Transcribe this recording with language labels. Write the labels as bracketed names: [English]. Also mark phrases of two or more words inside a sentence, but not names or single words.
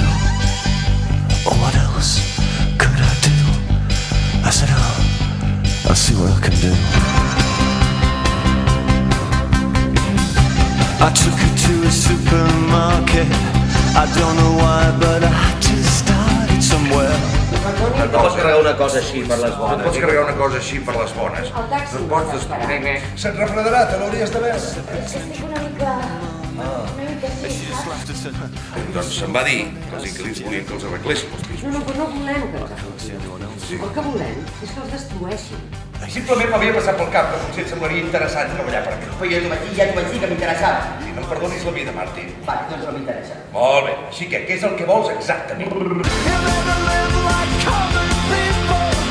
[English] What else could I do? I said, I'll see what I can do. I took her to a supermarket. I don't know why, but I just started somewhere. [Catalan] No et pots carregar una cosa així per les bones. No pots carregar una cosa així per les bones. El taxi No pots m'esperarà. Se't refredarà, te l'hauries de veure. Estic una mica així, saps? Doncs se'm va dir que els inquilins volien que els arregléssim els pisos. No volem que ens afectin. El que volem és que els destrueixin. Simplement m'havia passat pel cap que potser et semblaria interessant treballar per aquí. Però ja t'ho vaig dir que m'interessava. Si no em perdonis la vida, Martí. Va, doncs no m'interessa. Molt bé, així que què és el que vols exactament? [English] You'll never live like common people.